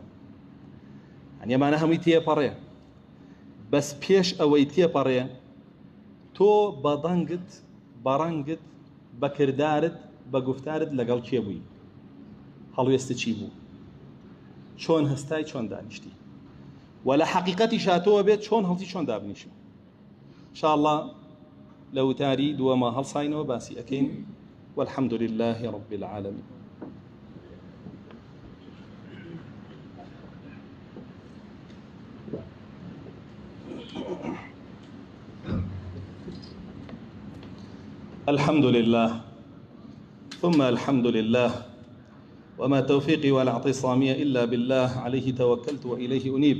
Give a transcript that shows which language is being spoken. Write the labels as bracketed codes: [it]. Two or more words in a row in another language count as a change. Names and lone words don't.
[ckb] هەنی ئەمانە هەمووی تێپەڕێ، بەس پێش ئەوەی تێپەڕێ تۆ بە دەنگت، بە ڕەنگت، بە کردارت، بە گفتارت لەگەڵ کێ بووی، هەڵوێستە چی بوو، چۆن هەستای، چۆن دانیشتی، و لە حەقیقەتی شاتۆوە بێت چۆن هەڵتی چۆن دابنیشم. انشاءالله لە وتاری دووەمە هەڵساینەوە باسی ئەکەین. [ar] والحمد لله رب العالمين. الحمد لله ثم الحمد لله وما توفيقي ولا اعتصامي إلا بالله عليه توكلت وإليه أنيب.